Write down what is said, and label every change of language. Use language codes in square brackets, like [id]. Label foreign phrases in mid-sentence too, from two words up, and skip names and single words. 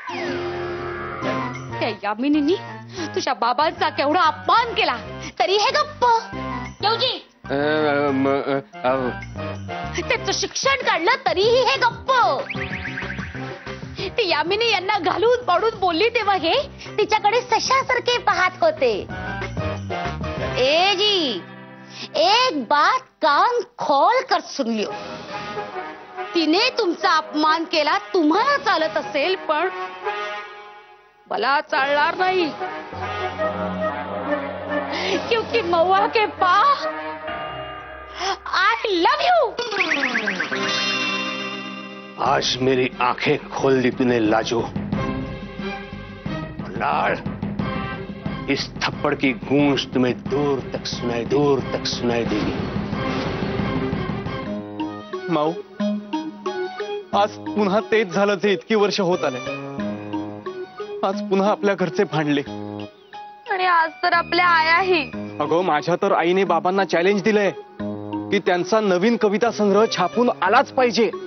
[mr] त्या यामिनीने तुझ्या बाबांचा केवढा अपमान केला तरी हे गप्प. केवजी, त्याचं शिक्षण काढलं तरीही हे गप्प. ती यामिनी यांना घालून पाडून बोलली तेव्हा हे तिच्याकडे सशासारखे पाहत होते. [hi] ए जी, एक बात कान खोल कर सुन लियो. [mr] तिने तुमचा अपमान केला तुम्हाला चालत असेल, पण मला चालणार नाही. [hi] क्योंकि महुआ के पा [en] I love you. [hi] आज मेरी आंखें खोल दी तूने लाजो. लाल, इस थप्पड़ की गूंज तुम्हें दूर तक सुनाई देगी. [mr] माऊ, आज पुन्हा तेच झालं जे इतकी वर्ष होत आले. आज पुन्हा आपल्या घरचे भांडले. आणि आज तर आपल्या आयाही. अगं, माझ्या तर आईने बाबांना चॅलेंज दिलंय की त्यांचा नवीन कविता संग्रह छापून आलाच पाहिजे.